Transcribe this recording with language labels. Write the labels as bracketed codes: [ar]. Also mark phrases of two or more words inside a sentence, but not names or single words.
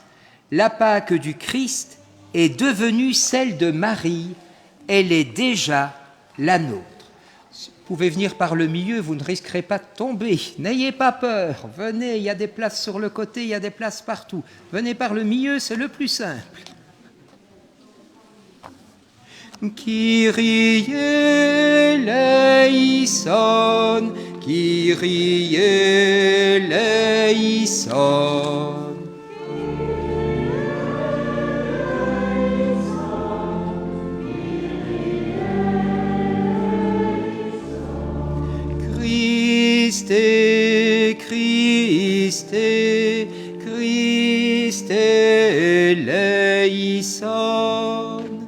[fr] La Pâque du Christ est devenue celle de Marie, elle est déjà la nôtre. Si vous pouvez venir par le milieu, vous ne risquerez pas de tomber. N'ayez pas peur, venez, il y a des places sur le côté, il y a des places partout. Venez par le milieu, c'est le plus simple. [el] Κύριε ἐλέησον, Κύριε ἐλέησον. Χριστέ, Χριστέ, Χριστέ ἐλέησον.